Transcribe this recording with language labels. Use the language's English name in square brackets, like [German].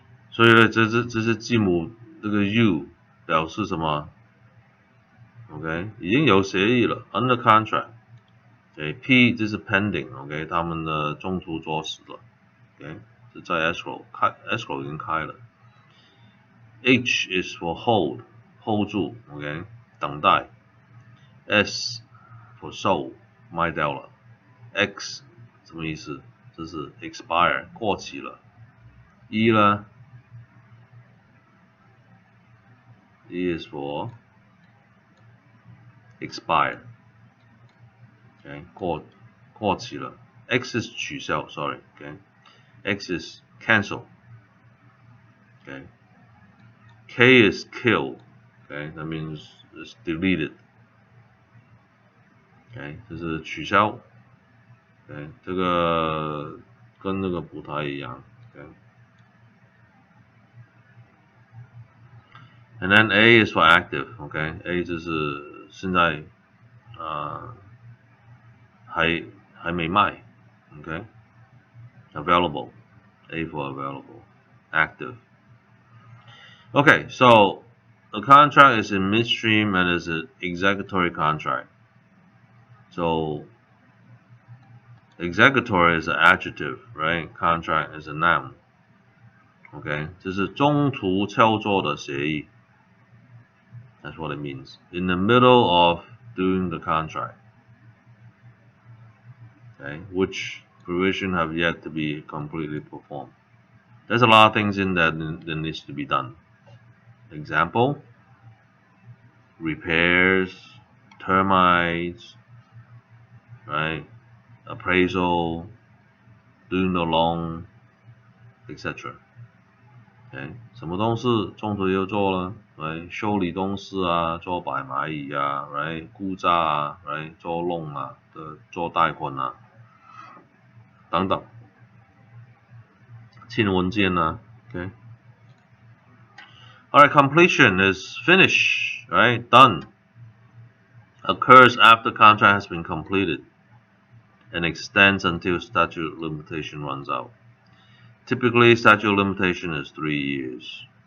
[Chinese] 所以呢，这是字母这个 U 表示什么 ？OK， 已经有协议了 ，under contract。对 ，P 这是 pending，OK， 他们的中途作死了 ，OK， 是在 escrow 已经开了。 [English] H is for hold 住 ，OK， [Chinese] 等待。 [English] S for sold [Chinese] 卖掉了。 X 什么意思？这是 expire 过期了。 [English] E 呢 ？E is for expire， OK， [Chinese] 过期了。 X 是取消 [English] ，sorry，OK，X is cancel， OK，K is kill，OK，that means it's deleted， OK， [Chinese] 这是取消 [English] ，OK， [Chinese] 这个跟那个不太一样 [English] ，OK。 And then A is for active，OK，A [Chinese] 就是现在还没卖 [English] ，OK，available， A for available， active。Okay, so a contract is in midstream and is an executory contract. So executory is an adjective, right? Contract is a noun. [Chinese] Okay, 这是中途操作的协议。 [English] That's what it means. In the middle of doing the contract. Okay, which provision have yet to be completely performed. There's a lot of things in there that needs to be done. Example, repairs, termites, right? Appraisal, doing the loan, etc. [Chinese] Okay, 什么东西中途又做了 ？Right， 修理东西啊，做摆卖仪啊 ，right， 估价啊 ，right， 做 loan 啊，做贷款啊，等等，签文件啊 ，OK。 [English] Alright, completion is finish, right? Done. Occurs after contract has been completed and extends until statute of limitation runs out. Typically, statute of limitation is 3 years.